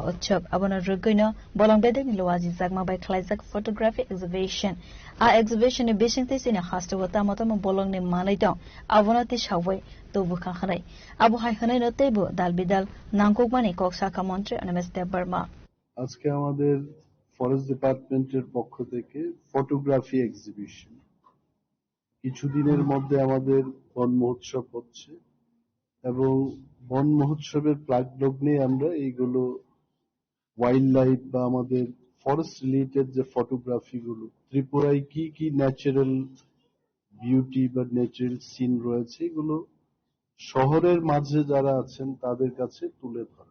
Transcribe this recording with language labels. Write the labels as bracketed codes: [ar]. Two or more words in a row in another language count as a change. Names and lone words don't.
[trp] utsav abono rugoino bolong-bedeng luazi zagma bai khlaijak [en] photography exhibition [trp] a exhibition ni bisingte sine hastawata motamo bolong ni manaitong abonati shawai tobu khanai abu hai khanai no tebu dalbidal nangkokmani koksaka mantri Onimesh Deborma [bn] আজকে আমাদের [en] forest department's [bn] পক্ষ থেকে [en] photography exhibition [bn] কিছুদিনের মধ্যে আমাদের বন মহোৎসব হচ্ছে এবং বন মহোৎসবের প্রাকলগ্নে আমরা এইগুলো [en] wild life [bn] বা আমাদের [en] forest related [bn] যে ফটোগ্রাফি গুলো ত্রিপুরায় কি কি [en] natural beauty [bn] বা [en] natural scene [bn] রয়েছে এগুলো শহরের মাঝে যারা আছেন তাদের কাছে তুলে ধরা।